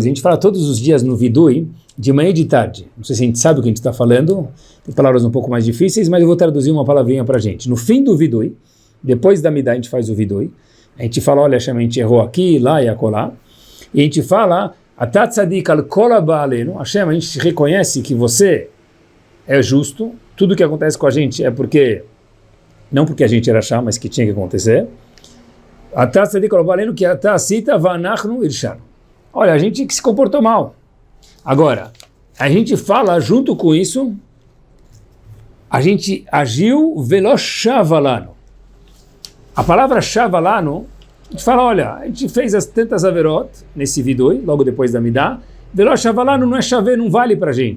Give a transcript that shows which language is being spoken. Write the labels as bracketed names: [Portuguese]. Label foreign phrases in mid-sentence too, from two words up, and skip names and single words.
[Portuguese] A gente fala todos os dias no Vidui, de manhã e de tarde. Não sei se a gente sabe o que a gente está falando, tem palavras um pouco mais difíceis, mas eu vou traduzir uma palavrinha para a gente. No fim do Vidui, depois da Midá a gente faz o Vidui, a gente fala, olha, a gente errou aqui, lá e acolá, e a gente fala, [Hebrew] אתה צדיק על כל הבא עלינו, [Portuguese] Hashem, a gente reconhece que você é justo, tudo que acontece com a gente é porque, não porque a gente era achar, mas que tinha que acontecer. [Hebrew] אתה צדיק על כל הבא עלינו כי אתה עשית ואנחנו הרשענו. [Portuguese] Olha, a gente que se comportou mal. Agora, a gente fala junto com isso, a gente agiu [Hebrew] ולא שוה לנו. [Portuguese] A palavra shavalano, a gente fala, olha, a gente fez as tantas averot nesse vidoi, logo depois da Midá, [Hebrew] ולא שוה לנו [Portuguese] não é chave, não vale pra gente.